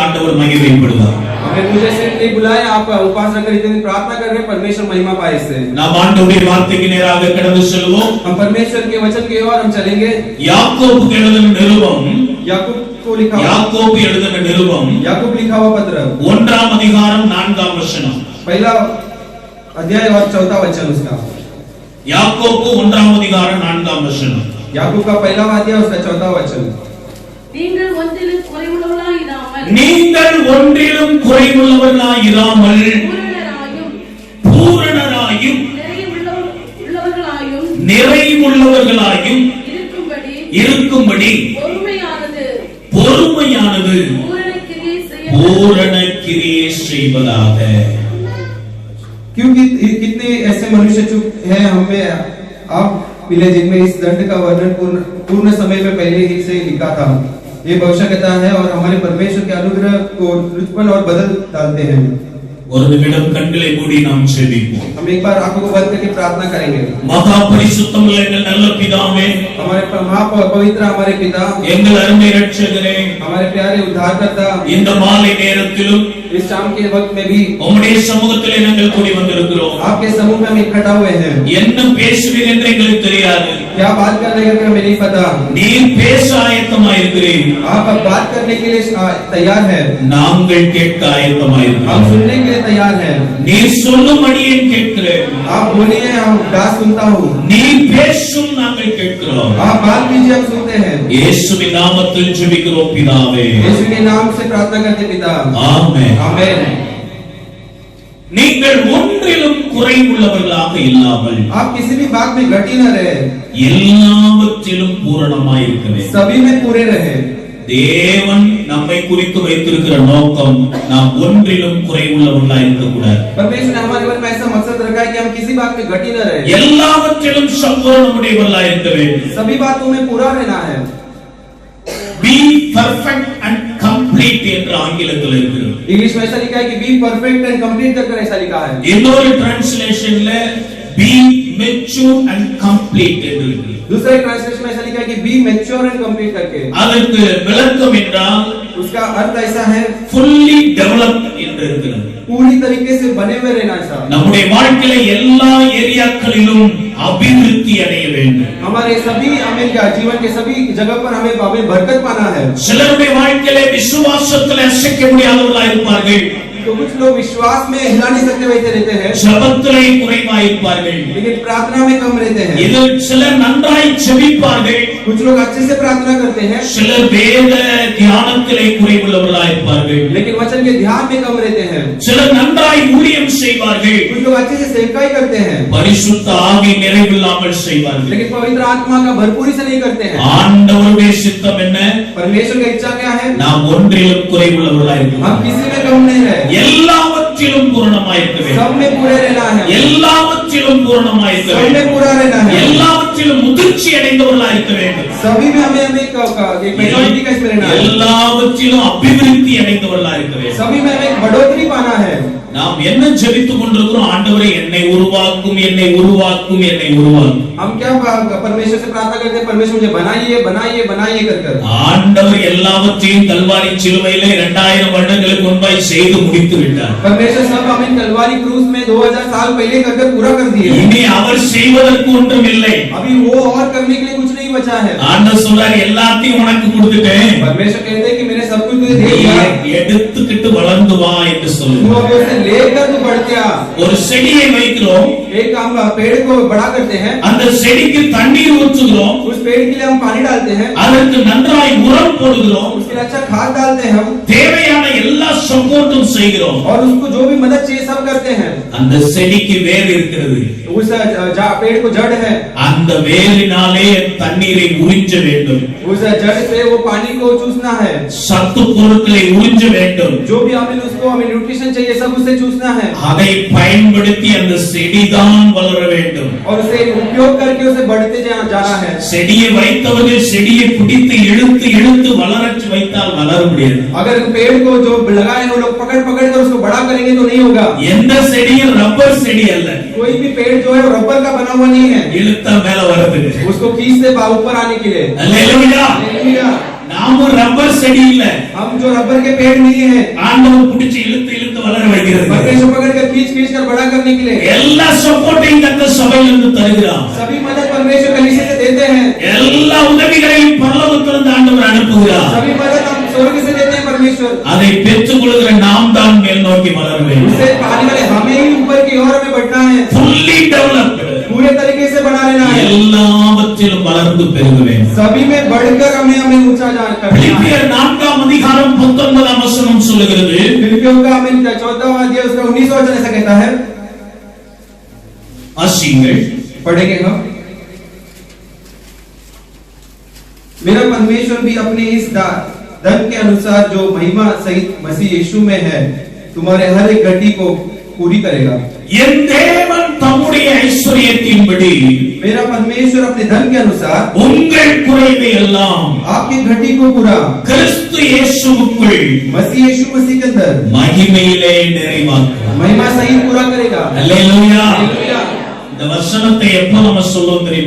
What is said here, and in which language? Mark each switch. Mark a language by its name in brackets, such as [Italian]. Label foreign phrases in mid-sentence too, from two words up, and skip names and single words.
[Tamil] ஆண்டவர் மகிமைப்படுவார். [Hindi] मुझे सिर्फ नहीं बुलाया, आप उपवास रखकर इतनी प्रार्थना कर रहे हैं, परमेश्वर महिमा पाए इससे. [Tamil] நாம் ஆண்டவருடைய வார்த்தைக்கு நேராக கடந்து செல்வோம். [Hindi] हम परमेश्वर के वचन की ओर हम चलेंगे. [Tamil] யாக்கோபு எழுதின நிருபம், [Hindi] याकूब को लिखा [Tamil] யாக்கோபு எழுதின நிருபம், [Hindi] याकूब लिखा हुआ पत्र [Tamil] 1ஆம் அதிகாரம் 4ஆம் வசனம். [Hindi] पहला अध्याय और 4था वचन उसका. [Tamil] யாக்கோபு 1ஆம் அதிகாரம் 4ஆம் வசனம். [Hindi] याकूब का पहला अध्याय उसका 4था वचन. [Tamil] நீங்கள் ஒன்றிலும் குறைவுள்ளவர்களாயிராமல் பூரணராயும் நிறைவுள்ளவர்களாயும் இருக்கும்படி பொறுமையானது பூரண கிரியை செய்வதாக. [Hindi] क्योंकि कितने ऐसे मनुष्य चुप हैं हमें आप मिले जिनमें इस दंड का वर्णन पूर्ण समय में पहले ही से लिखा था. ये भविष्य कहता है और हमारे परमेश्वर के अनुग्रह को उत्पन्न और बदल डालते हैं. [Tamil] ஒரு நிமிடம் கண்களை மூடி நாம் ஜெபிப்போம். [Hindi] हम एक बार आंखों को बंद करके प्रार्थना करेंगे. [Tamil] மகா பரிசுத்தமுள்ள எங்கள் நல்ல பிதாவே, [Hindi] हमारे पवित्र हमारे पिता, [Tamil] எங்கள் அருமை இரட்சகரே, [Hindi] हमारे प्यारे उद्धारकर्ता, [Tamil] இந்த மாலை நேரத்திலும் [Hindi] इस शाम के वक्त में भी [Tamil] உம்முடைய சமூகத்திலே நாங்கள் கூடி வந்திருக்கிறோம். [Hindi] आपके समूह में हम इकट्ठा हुए हैं. [Tamil] என்ன பேசுவீர் என்று எங்களுக்கு தெரியாது. [Hindi] क्या बात करने का हमें नहीं पता. [Tamil] நீர் பேச ஆயத்தமாயிருக்கிறீர். [Hindi] आप अब बात करने के लिए तैयार हैं. [Tamil] நாங்கள் கேட்க [Hindi] हम [Tamil] ஆயத்தமாயிருக்கிறோம். [Hindi] सुनने के लिए तैयार हैं. [Tamil] நீர் சொல்லும் அடியேன் கேட்கிறேன். [Hindi] आप बोलिए, हम बात सुनता हूँ. [Tamil] நீர் பேசும் நாங்கள் கேட்கிறோம். [Hindi] आप बात कीजिए, हम सुनते हैं. [Tamil] இயேசுவின் நாமத்தில் ஜெபிக்கிறோம் பிதாவே. [Hindi] यीशु के नाम से प्रार्थना करते पिता. [Tamil] ஆமென். [Hindi] आमेन. [Tamil] நீங்கள் ஒன்றிலும் குறைவுள்ளவர்களாக இல்லாமல் [Hindi] आप किसी भी बात में घटी न रहे, [Tamil] எல்லாவற்றிலும் பூரணமாயிருக்கவே. [Hindi] सभी में पूरे रहे. [Tamil] தேவன் நம்மை குறித்து வைத்திருக்கிற நோக்கம் நாம் ஒன்றிலும் குறைவுள்ளவர்களாக இருக்கக்கூடாது. [Hindi] परमेश्वर ने हमारे मन में ऐसा मकसद रखा है कि हम किसी बात में घटी न रहे, [Tamil] எல்லாவற்றிலும் சம்பூரணமுடையவர்களாக இருக்க வேண்டும். [Hindi] सभी बातों में पूरा रहना है. [English] Be perfect and complete [Tamil] என்று ஆங்கிலத்தில் இருக்கிறது. [Hindi] इंग्लिश में ऐसा लिखा है कि [English] be perfect and complete [Hindi] कर ऐसा लिखा है. [Tamil] இன்னொரு டிரான்ஸ்லேஷன்ல [English] be mature and complete [Tamil] என்று இருக்கு. [Hindi] दूसरे ट्रांसलेशन में ऐसा लिखा है कि [English] be mature and complete [Hindi] करके. [Tamil] அதற்கு விளக்கம் என்றால் [Hindi] उसका अर्थ ऐसा है [English] fully developed [Tamil] என்று இருக்கிறது. [Hindi] पूरी तरीके से बने हुए रहना चाहिए. [Tamil] நம்முடைய வாழ்க்கையில எல்லா ஏரியாக்களிலும் அபிவிருத்தி அடைய வேண்டும். [Hindi] हमारे सभी हमें क्या जीवन के सभी जगह पर हमें बरकत पाना है. [Tamil] சிலருடைய வாழ்க்கையில விசுவாசத்தில் அசைக்க முடியாதவர்களாக இருப்பார்கள். [Hindi] तो कुछ लोग विश्वास में हिला नहीं सकते वैसे रहते हैं, [Tamil] ஜெபத்திலே குறைவாக இருப்பார்கள். [Hindi] लेकिन प्रार्थना में कम रहते हैं. [Tamil] இதில் சிலர் நன்றாய் ஜெபிப்பார்கள். [Hindi] कुछ लोग अच्छे से प्रार्थना करते हैं, [Tamil] சிலர் வேத தியானத்திலே குறைவுள்ளவர்களாக இருப்பார்கள். [Hindi] लेकिन वचन के ध्यान में कम रहते हैं. [Tamil] சிலர் நன்றாய் ஊழியம் செய்வார்கள். [Hindi] कुछ लोग अच्छे से सेवकाई करते हैं, [Tamil] பரிசுத்த ஆவி நிறைவில்லாமல் செய்வார்கள். [Hindi] लेकिन पवित्र आत्मा का भरपूरी से नहीं करते हैं. [Tamil] ஆண்டவருடைய சித்தம் என்ன? [Hindi] परमेश्वर का इच्छा क्या है? [Tamil] நாம் ஒன்றிலும் குறைவுள்ளவர்களாக [Hindi] हम [Tamil] இருக்கணும். [Hindi] किसी में कम नहीं रहे, [Tamil] எல்லாவற்றிலும் பூரணமாய் இருக்க வேண்டும். [Hindi] सब में पूरे रहना है. [Tamil] எல்லாவற்றிலும் பூரணமாய் இருக்க [Hindi] सब [Tamil] வேண்டும். [Hindi] में पूरा रहना है. [Tamil] எல்லாவற்றிலும் முதிர்ச்சி அடைந்தவர்களாக இருக்க வேண்டும். [Hindi] सभी में हमें एक मेजॉरिटी का इसमें रहना है. [Tamil] எல்லாவற்றிலும் அபிவிருத்தி அடைந்தவர்களாக இருக்க வேண்டும். [Hindi] सभी में हमें बढ़ोतरी पाना है. [Tamil] நாம் என்ன ஜெபித்துக் கொண்டிருக்கிறோம்? ஆண்டவரே என்னை உருவாக்கும், என்னை உருவாக்கும், என்னை உருவாக்கும். [Hindi] हम क्या परमेश्वर से प्रार्थना करते हैं? परमेश्वर मुझे बनाइए बनाइए बनाइए कर. [Tamil] ஆண்டவர் எல்லாவற்றையும் கல்வாரி சிலுவையிலே 2000 வருடங்களுக்கு முன்பாய் செய்து முடித்து விட்டார். [Hindi] परमेश्वर सब हमें कलवारी क्रूस में 2000 साल पहले कर पूरा कर दिए. [Tamil] இனி அவர் செய்வதற்கு ஒன்றும் இல்லை. [Hindi] अभी वो और करने के लिए कुछ नहीं बचा है. [Tamil] ஆண்டவர் சொல்றார், எல்லாத்தையும் உனக்கு கொடுத்துட்டேன், [Hindi] परमेश्वर कहते हैं कि मैंने सब कुछ तुझे दे दिया, [Tamil] எடுத்துக்கிட்டு வளர்ந்து வா என்று [Hindi] तू [Tamil] சொல்லுவார். [Hindi] अब उसे लेकर तू बढ़ते आ. [Tamil] ஒரு செடியை வைக்கிறோம், [Hindi] एक हम पेड़ को बड़ा करते हैं, [Tamil] அந்த செடிக்கு தண்ணீர் ஊற்றுகிறோம், [Hindi] उस पेड़ के लिए हम पानी डालते हैं, [Tamil] அதற்கு நன்றாய் உரம் போடுகிறோம், [Hindi] उसके लिए अच्छा खाद डालते हैं हम, [Tamil] தேவையான எல்லா சப்போர்ட்டும் செய்கிறோம். [Hindi] और उसको जो भी मदद चाहिए सब करते हैं. [Tamil] அந்த செடிக்கு வேர் இருக்கிறது. [Hindi] उस पेड़ को जड़ है, [Tamil] அந்த வேரினாலே தண்ணீரை உறிஞ்ச வேண்டும். [Hindi] उस जड़ से वो पानी को चूसना है, [Tamil] சத்து பொருட்களை உறிஞ்ச வேண்டும். [Hindi] जो भी हमें उसको हमें न्यूट्रिशन चाहिए सब उससे चूसना है [Tamil] அதை பயன்படுத்தி அந்த செடிதான் வளர வேண்டும். [Hindi] और उसे उपयोग करके उसे बढ़ते जाना है. [Tamil] செடியை வைத்தவர்கள் செடியை பிடித்து இழுத்து இழுத்து வளரச் வைத்தால் வளர முடியாது. [Hindi] अगर पेड़ को जो लगाए हैं वो लोग पकड़ पकड़ कर उसको बड़ा करेंगे तो नहीं होगा. [Tamil] எந்த செடியும் ரப்பர் செடி அல்ல. [Hindi] कोई भी पेड़ जो है वो रबर का बना हुआ नहीं है [Tamil] இழுத்தா மேல வரதுக்கு. [Hindi] उसको खींचते ऊपर आने के लिए. [Tamil] அல்லேலூயா. [Hindi] हालेलुया. [Tamil] நாம ரப்பர் செடி இல்ல. [Hindi] हम जो रबर के पेड़ नहीं है [Tamil] ஆண்டவர் பிடிச்சு இழுத்து இழுத்து வளர வைக்கிறது. [Hindi] परमेश्वर पकड़ कर खींच खींच कर बड़ा करने के लिए [Tamil] எல்லா சப்போர்ட்டையும் கர்த்தர் சபையிலிருந்து தருகிறார். [Hindi] सभी मदद परमेश्वर कलीसिया से देते हैं. [Tamil] எல்லா உதவிகளையும் பரலோகத்திலிருந்து ஆண்டவர் அனுப்புகிறார். [Hindi] सभी मदद हम स्वर्ग से देते हैं परमेश्वर. [Tamil] அதை பெற்றுக் கொள்கிற நாம் தான் மேல் நோக்கி வளர வேண்டும். [Hindi] उसे पाने वाले हमें ही ऊपर की ओर में बढ़ना है. [English] fully developed. [Hindi] पूरे तरीके से बना लेना है. [Tamil] எல்லாவற்றிலும் வளர்ந்து பெருக வேண்டும். [Hindi] सभी में बढ़कर हमें ऊंचा जाना है. [Tamil] பிலிப்பியர் 4ஆம் அதிகாரம் 19ஆம் வசனம் சொல்லுகிறது. [Hindi] फिलिपियों का हमें 14वां अध्याय उसका 19वां वचन ऐसा कहता है. आशीर्वाद पढ़ेंगे हम. मेरा परमेश्वर भी अपने इस धन के अनुसार जो महिमा सहित मसीह यीशु में है तुम्हारे हर एक घटी को पूरी करेगा. [Tamil] என் தேவன் தம்முடைய ஐஸ்வரியத்தின்படி [Hindi] मेरा परमेश्वर अपने धन के अनुसार [Tamil] உங்கள் குறைவை எல்லாம் [Hindi] आपकी घटी को पूरा [Tamil] கிறிஸ்து இயேசுவுக்குள் [Hindi] मसीह यीशु मसीह के अंदर [Tamil] மகிமையிலே நிறைவாக்குவார். [Hindi] महिमा सहित पूरा करेगा. [Tamil] அல்லேலூயா. [Hindi] हालेलुया. [Tamil] இந்த வசனத்தை எப்ப நம்ம சொல்லுவோம் தெரியுமா?